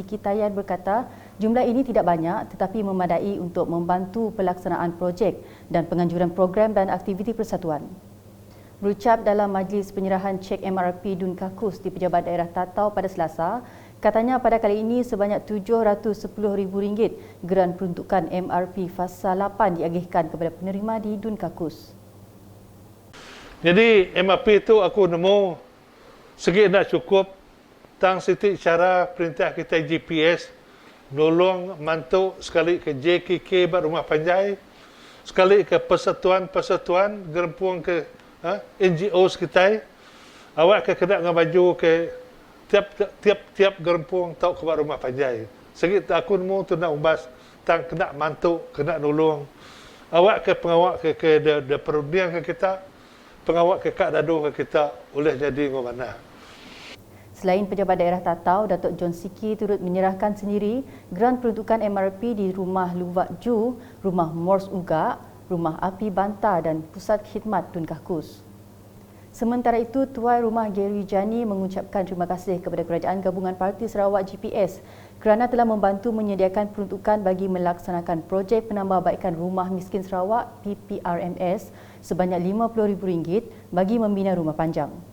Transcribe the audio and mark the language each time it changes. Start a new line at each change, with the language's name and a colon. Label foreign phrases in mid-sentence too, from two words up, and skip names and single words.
Malay: Kitayan berkata, jumlah ini tidak banyak tetapi memadai untuk membantu pelaksanaan projek dan penganjuran program dan aktiviti persatuan. Berucap dalam majlis penyerahan cek MRP Dun Kakus di Pejabat Daerah Tatau pada Selasa, katanya pada kali ini sebanyak RM710,000 geran peruntukan MRP Fasa 8 diagihkan kepada penerima di Dun Kakus.
Iban: Jadi MRP itu aku nemu segi nak cukup tang siti cara perintah kita GPS nolong mantu sekali ke JKK bat rumah panjai, sekali ke persatuan gerempuang ke NGO kita. Awak ke kena dengan baju ke tiap gerempuang tau ke rumah panjai. Segi aku nemu tu nak umbas tang kena mantu, kena nolong. Awak ke pengawak ke perundian ke kita, pengawak ke kak dadu ke kita boleh jadi ngomana.
Malay: Selain Pejabat Daerah Tatau, Datuk John Siki turut menyerahkan sendiri geran peruntukan MRP di Rumah Luwak Ju, Rumah Mors Ugak, Rumah Api Banta dan Pusat Khidmat Dun Kakus. Sementara itu, Tuan Rumah Gary Jani mengucapkan terima kasih kepada Kerajaan Gabungan Parti Sarawak GPS kerana telah membantu menyediakan peruntukan bagi melaksanakan projek penambahbaikan Rumah Miskin Sarawak PPRMS sebanyak RM50,000 bagi membina rumah panjang.